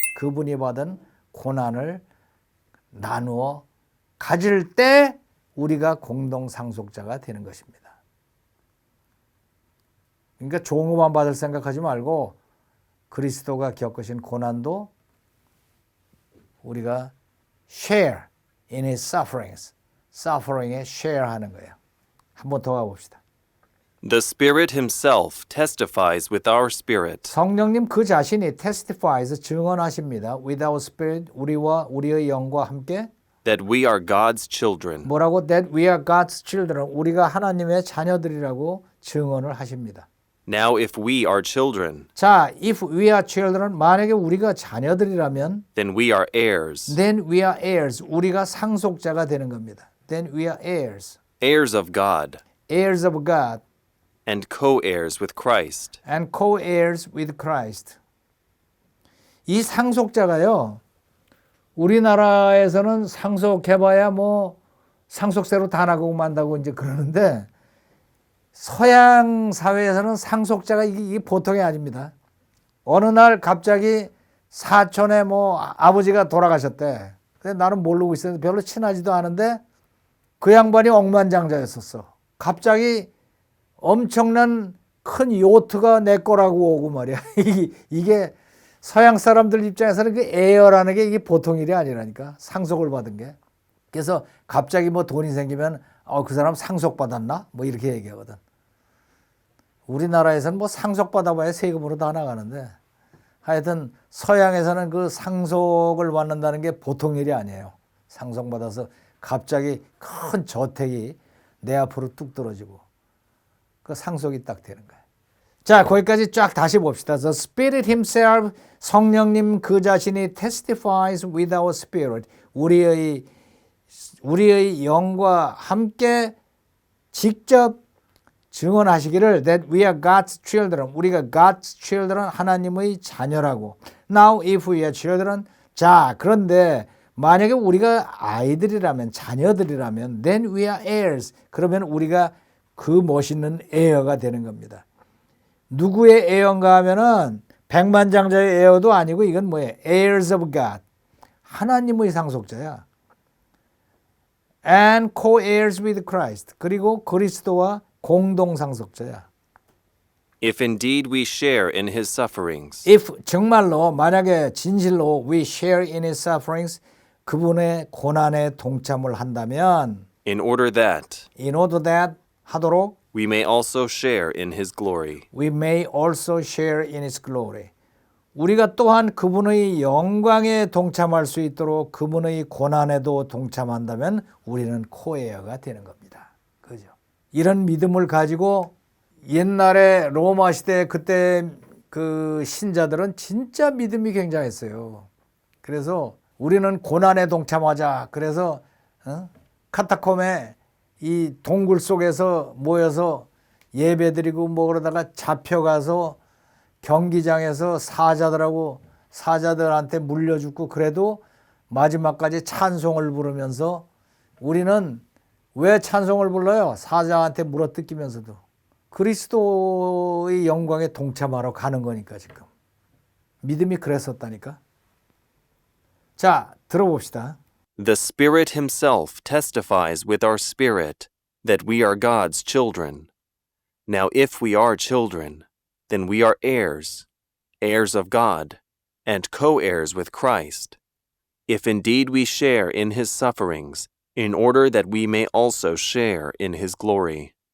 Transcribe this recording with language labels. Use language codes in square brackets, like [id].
[ko] 그분이 받은 고난을 나누어 가질 때 우리가 공동 상속자가 되는 것입니다. 그러니까 좋은 것만 받을 생각하지 말고 그리스도가 겪으신 고난도 우리가 [en] share in his sufferings. [ko] suffering에 share 하는 거예요. 한번 더 가봅시다. [en] The Spirit himself testifies with our spirit [ko] 성령님 그 자신이 testifies 증언하십니다. [en] With our spirit [ko] 우리와 우리의 영과 함께 [en] that we are God's children. [ko] 뭐라고? [en] That we are God's children. [ko] 우리가 하나님의 자녀들이라고 증언을 하십니다. [en] Now, if we are children, [ko] 자, [en] if we are children, [ko] 만약에 우리가 자녀들이라면 [en] then we are heirs, then we are heirs. [ko] 우리가 상속자가 되는 겁니다. [en] Then we are heirs. heirs of God, heirs of God and co-heirs with Christ. and co-heirs with Christ. [ko] 이 상속자가요. 우리나라에서는 상속해봐야 뭐 상속세로 다 나가고 만다고 이제 그러는데 서양 사회에서는 상속자가 이게 보통이 아닙니다. 어느 날 갑자기 사촌에 뭐 아버지가 돌아가셨대. 근데 나는 모르고 있었는데 별로 친하지도 않은데 그 양반이 억만장자였었어. 갑자기 엄청난 큰 요트가 내 거라고 오고 말이야. 이게 서양 사람들 입장에서는 그 에어라는 게 이게 보통 일이 아니라니까. 상속을 받은 게. 그래서 갑자기 뭐 돈이 생기면 그 사람 상속받았나? 뭐 이렇게 얘기하거든. 우리나라에서는 뭐 상속받아봐야 세금으로 다 나가는데 하여튼 서양에서는 그 상속을 받는다는 게 보통 일이 아니에요. 상속받아서 갑자기 큰 저택이 내 앞으로 뚝 떨어지고 그 상속이 딱 되는 거예요. 자, 거기까지 쫙 다시 봅시다. [en] The Spirit Himself, [ko] 성령님 그 자신이 [en] testifies with our spirit. [ko] 우리의 영과 함께 직접 증언하시기를 [en] that we are God's children. [ko] 우리가 [en] God's children, [ko] 하나님의 자녀라고. [en] Now if we are children. [ko] 자, 그런데 만약에 우리가 아이들이라면, 자녀들이라면 [en] then we are heirs. [ko] 그러면 우리가 그 멋있는 heir가 되는 겁니다. 누구의 heir인가 하면은 백만장자의 heir도 아니고 이건 뭐예요? [en] heirs of God. [ko] 하나님의 상속자야. [en] And co-heirs with Christ. [ko] 그리고 그리스도와 공동 상속자야. [en] If indeed we share in his sufferings, [ko] If 정말로 만약에 진실로 [en] we share in his sufferings [ko] 그분의 고난에 동참을 한다면 [en] in order that in order that [ko] 하도록 [en] we may also share in his glory. we may also share in his glory. [ko] 우리가 또한 그분의 영광에 동참할 수 있도록 그분의 고난에도 동참한다면 우리는 코에어가 되는 겁니다. 그죠? 이런 믿음을 가지고 옛날에 로마 시대 그때 그 신자들은 진짜 믿음이 굉장했어요. 그래서 우리는 고난에 동참하자. 그래서 카타콤에 이 동굴 속에서 모여서 예배드리고 뭐 그러다가 잡혀가서 경기장에서 사자들한테 물려 죽고 그래도 마지막까지 찬송을 부르면서 우리는 왜 찬송을 불러요? 사자한테 물어뜯기면서도 그리스도의 영광에 동참하러 가는 거니까 지금. 믿음이 그랬었다니까. 자, 들어봅시다. [en] The Spirit himself testifies with our spirit that we are God's children. Now if we are children, then we are heirs, heirs of God, and co-heirs with Christ, if indeed we share in his sufferings, in order that we may also share in his glory.